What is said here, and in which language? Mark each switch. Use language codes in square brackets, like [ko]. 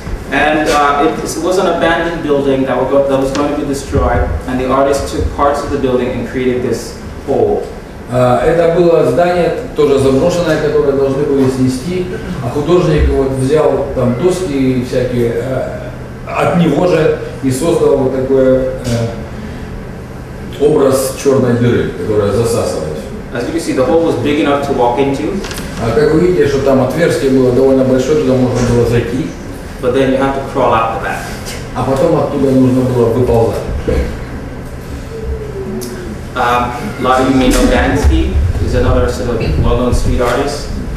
[en] And it was an abandoned building that was going to be destroyed, and the artist took parts of the building and created this hole. [ru] Это было здание, тоже заброшенное, которое должны были снести, а художник вот взял там доски всякие от него же и создал вот такой образ черной дыры, которая засасывает. [en] As you can see, the hole was big enough to walk into. [ru] А как вы видите, что там отверстие было довольно большое, туда можно было зайти. [en] But then you have to crawl out the back. [ru] А потом оттуда нужно было выползать. [en] A lot of you may know Banksy. He's another sort of well-known street artist.